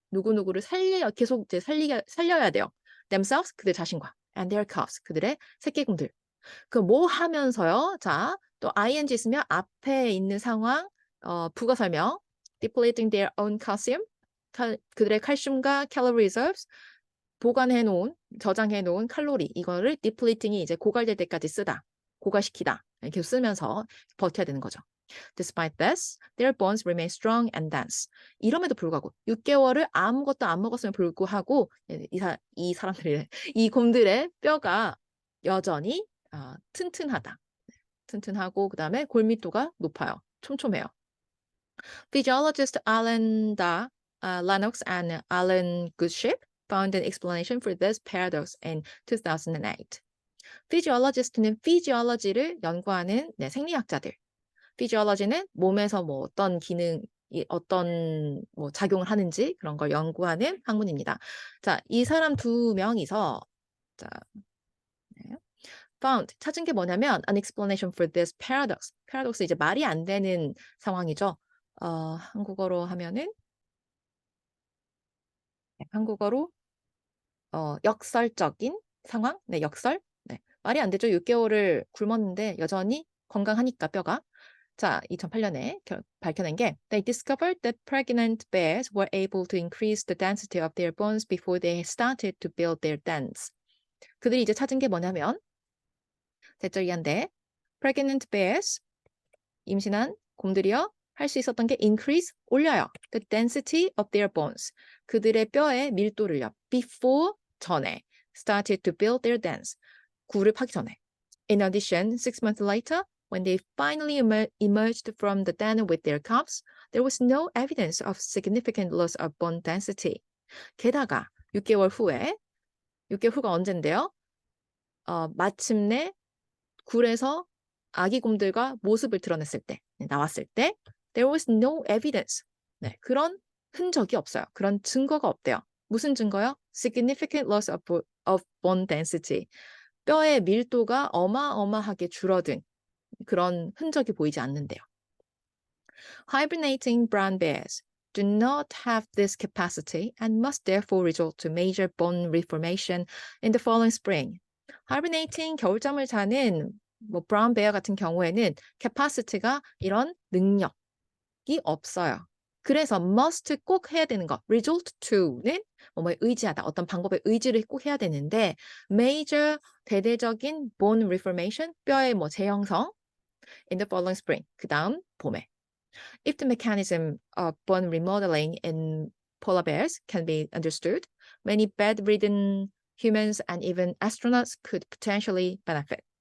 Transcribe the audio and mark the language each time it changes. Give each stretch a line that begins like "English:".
Korean: 누구누구를 계속 이제 살려야 돼요.
English: themselves,
Korean: 그들 자신과,
English: and their cubs,
Korean: 그들의 새끼곰들. 그 뭐 하면서요? 자, 또 ing 있으면 앞에 있는 상황, 부가 설명,
English: depleting their own calcium,
Korean: 그들의 칼슘과
English: calorie reserves,
Korean: 저장해 놓은 칼로리, 이거를 depleting이 이제 고갈될 때까지 쓰다, 고갈시키다, 이렇게 쓰면서 버텨야 되는 거죠.
English: Despite this, their bones remain strong and dense.
Korean: 이럼에도 불구하고 6개월을 아무것도 안 먹었음에도 불구하고 이 사람들의, 이 곰들의 뼈가 여전히 튼튼하다. 튼튼하고 그 다음에 골밀도가 높아요. 촘촘해요.
English: Physiologist Alan Lennox and Alan Goodship found an explanation for this paradox in 2008.
Korean: Physiologist는 physiology를 연구하는 생리학자들. Physiology는 몸에서 뭐 어떤 어떤 뭐 작용을 하는지 그런 걸 연구하는 학문입니다. 자, 이 사람 두 명이서 자, found, 찾은 게 뭐냐면
English: an explanation for this paradox.
Korean: paradox 이제 말이 안 되는 상황이죠. 한국어로 하면은 한국어로 역설적인 상황? 네, 역설. 네. 말이 안 되죠. 6개월을 굶었는데 여전히 건강하니까 뼈가. 자, 2008년에 밝혀낸 게
English: they discovered that pregnant bears were able to increase the density of their bones before they started to build their dens.
Korean: 그들이 이제 찾은 게 뭐냐면 대절이한데
English: pregnant bears,
Korean: 임신한 곰들이요, 할 수 있었던 게 increase, 올려요.
English: The density of their bones.
Korean: 그들의 뼈의 밀도를요. before, 전에.
English: started to build their dens.
Korean: 굴을 파기 전에.
English: In addition, 6 months later, when they finally emerged from the den with their cubs, there was no evidence of significant loss of bone density.
Korean: 게다가 6개월 후에 6개월 후가 언젠데요? 마침내 굴에서 아기 곰들과 모습을 드러냈을 때, 나왔을 때
English: there was no evidence.
Korean: 네, 그런 흔적이 없어요. 그런 증거가 없대요. 무슨 증거요?
English: Significant loss of bone density.
Korean: 뼈의 밀도가 어마어마하게 줄어든 그런 흔적이 보이지 않는데요.
English: Hibernating brown bears do not have this capacity and must therefore resort to major bone reformation in the following spring.
Korean: Hibernating 겨울잠을 자는 brown bear 같은 경우에는 capacity가 이런 능력이 없어요. 그래서 must 꼭 해야 되는 거, resort to는 뭐뭐에 의지하다, 어떤 방법에 의지를 꼭 해야 되는데 major 대대적인
English: bone reformation,
Korean: 뼈의 재형성
English: in the following spring,
Korean: 그 다음 봄에.
English: If the mechanism of bone remodeling in polar bears can be understood, many bedridden humans and even astronauts could potentially benefit.